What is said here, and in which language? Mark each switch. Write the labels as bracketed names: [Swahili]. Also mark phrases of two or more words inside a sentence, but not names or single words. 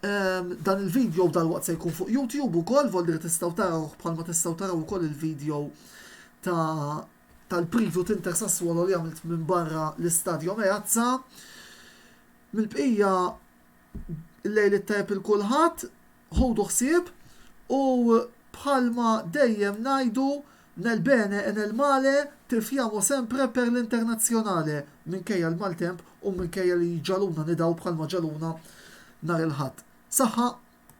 [Maltese] Dan il-video dal-waqt se jkun fuq YouTube ukoll, volli tistgħu taraw bħalma tistgħu taraw ukoll il-video tal-preview t'Inter Sassuolo li għamilt minn barra l-Istadio Meazza. Mill-bqija l-lejl it-tajb il-kulħadd, ħodu ħsieb u bħalma dejjem ngħidu [Italian] nel bene e nel male tifjamo sempre per [Maltese] l-internazzjonale minkejja l-maltemp u minkejja li ġaluna nidaw bħalma ġaluna nar il-ħadd. Saħħa